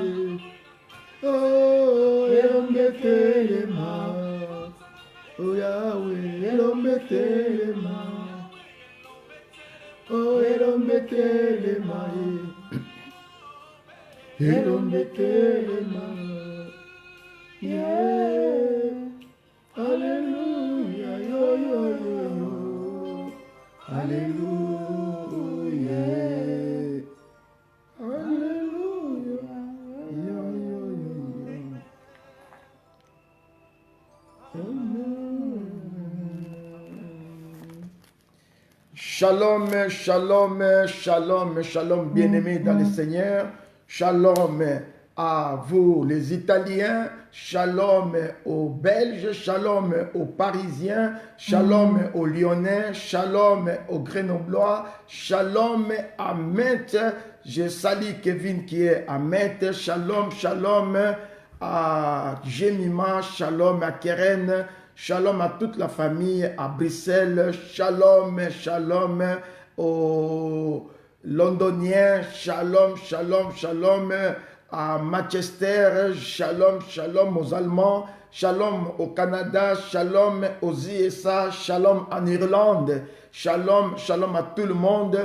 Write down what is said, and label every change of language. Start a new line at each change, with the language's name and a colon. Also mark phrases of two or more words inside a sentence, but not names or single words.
Lingala: Oh elombe telema Oh Yahweh elombe telema Oh elombe telema Elombe telema Yeah Alléluia yo yo yo yo Alléluia Alléluia yo yo yo yo Shalom, shalom, shalom, shalom,
French: bien-aimés dans le Seigneur. Shalom à vous les Italiens, shalom aux Belges, shalom aux Parisiens, shalom aux Lyonnais, shalom aux Grenoblois, shalom à Metz. Je salue Kevin qui est à Metz, shalom, shalom à Jemima, shalom à Keren, shalom à toute la famille à Bruxelles, shalom, shalom aux Londoniens, shalom, shalom, shalom à Manchester, shalom, shalom aux Allemands, shalom au Canada, shalom aux USA, shalom en Irlande, shalom, shalom à tout le monde.